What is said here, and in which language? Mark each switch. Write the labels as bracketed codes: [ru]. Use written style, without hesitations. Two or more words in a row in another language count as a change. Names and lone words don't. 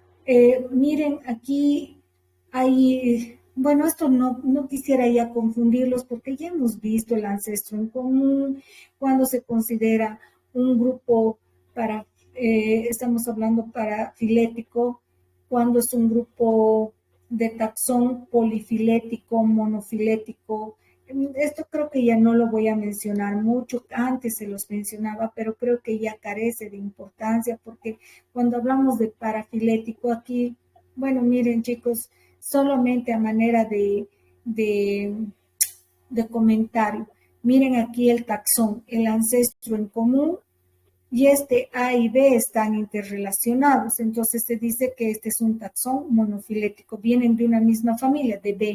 [es] Miren, aquí hay, bueno, esto no quisiera ya confundirlos porque ya hemos visto el ancestro en común, cuando se considera un grupo para, estamos hablando parafilético, cuando es un grupo de taxón polifilético, monofilético. Esto creo que ya no lo voy a mencionar mucho, antes se los mencionaba, pero creo que ya carece de importancia porque cuando hablamos de parafilético aquí, bueno, miren chicos, solamente a manera de, de comentario, miren aquí el taxón, el ancestro en común y este A y B están interrelacionados, entonces se dice que este es un taxón monofilético, vienen de una misma familia, de B.